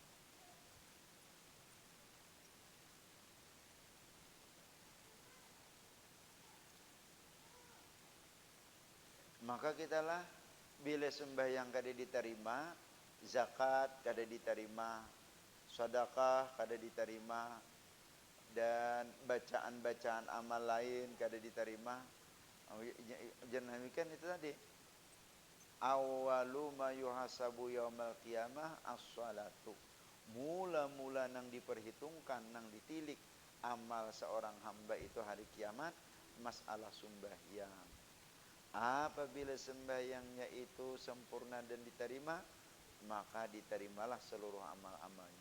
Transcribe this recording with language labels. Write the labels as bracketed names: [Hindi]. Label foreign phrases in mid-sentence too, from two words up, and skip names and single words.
[Banjar] Maka kitalah bila sembahyang kada diterima, zakat kada diterima, sedekah kada diterima, dan bacaan-bacaan amal lain kada diterima. Jangan demikian itu tadi. [Arabic] أول ما يحاسب يوم القيامة الصلاة. [Banjar] Mula-mula nang diperhitungkan, nang ditilik amal seorang hamba itu hari kiamat, masalah sembahyang. Apabila sembahyangnya itu sempurna dan diterima, maka diterimalah seluruh amal-amalnya.